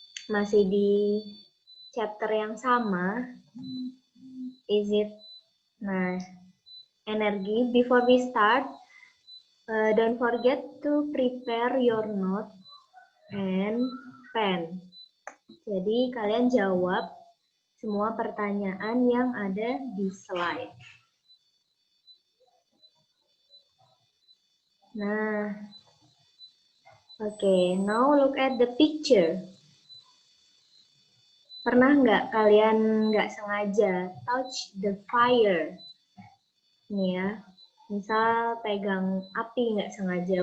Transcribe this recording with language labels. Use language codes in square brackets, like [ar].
[id] Masih di chapter yang sama. [en] Is it? [id] Nah, energi. [en] Before we start, don't forget to prepare your note and pen. [id] Jadi kalian jawab semua pertanyaan yang ada di slide. [en] Nah, oke, now look at the picture. [id] Pernah nggak kalian nggak sengaja [en] touch the fire? [id] Nih ya, misal pegang api nggak sengaja.